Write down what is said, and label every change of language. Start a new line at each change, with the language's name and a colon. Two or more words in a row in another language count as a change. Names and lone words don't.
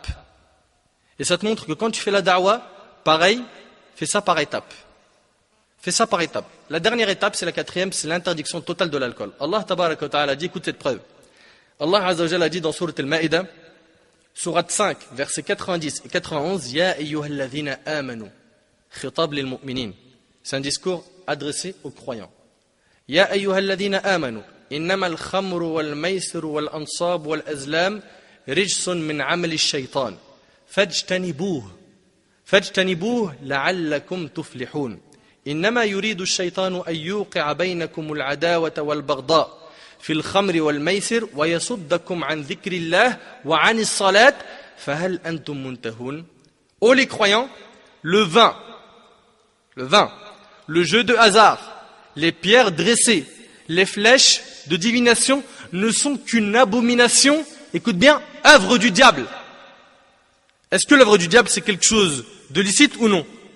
French: Et ça te montre que quand tu fais la da'wah, pareil, fais ça par étapes. Fais ça par étapes. La dernière étape, c'est la quatrième, c'est l'interdiction totale de l'alcool.
Arabic: الله تبارك وتعالى
French: dit, écoute cette preuve.
Arabic: الله عز وجل
French: a dit dans Sourate Al-Ma'idah, Sourate 5, versets 90 et 91,
Arabic: يا أيها الذين آمنوا، خطاب للمؤمنين.
French: C'est un discours adressé aux croyants.
Arabic: يا أيها الذين آمنوا، إنما الخمر والميسر والأنصاب والأزلام رجس من عمل الشيطان. فاجتنبوه لعلكم تفلحون. إنما يريد الشيطان أن يوقع بينكم العداوة والبغضاء في الخمر والميسر ويصدكم عن ذكر الله وعن الصلاة فهل أنتم منتهون.
French: Ô les croyants, le vin, le jeu de hasard, les pierres dressées, les flèches de divination ne sont qu'une abomination, écoute bien, œuvre du diable. Est-ce que l'œuvre du diable c'est quelque chose de licite ou non?